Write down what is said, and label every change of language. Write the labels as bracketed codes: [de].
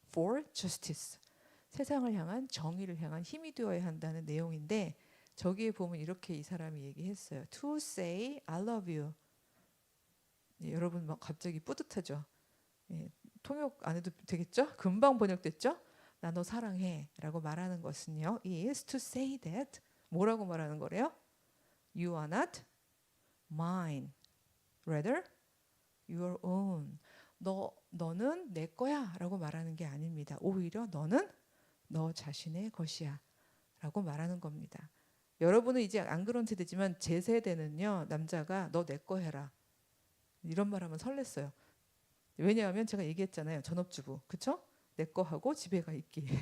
[en] For justice, [ko] 세상을 향한 정의를 향한 힘이 되어야 한다는 내용인데, 저기에 보면 이렇게 이 사람이 얘기했어요. [en] To say I love you. [ko] 예, 여러분 막 갑자기 뿌듯하죠. 예, 통역 안 해도 되겠죠? 금방 번역됐죠? 나 너 사랑해 라고 말하는 것은요, [en] is to say that, [ko] 뭐라고 말하는 거래요? [en] You are not mine, rather your own. [ko] 너는 내 거야 라고 말하는 게 아닙니다. 오히려 너는 너 자신의 것이야 라고 말하는 겁니다. 여러분은 이제 안 그런 세대지만 제 세대는요, 남자가 너 내 거 해라 이런 말하면 설렜어요. 왜냐하면 제가 얘기했잖아요. 전업주부, 그쵸? 내 거 하고 집에 가 있기.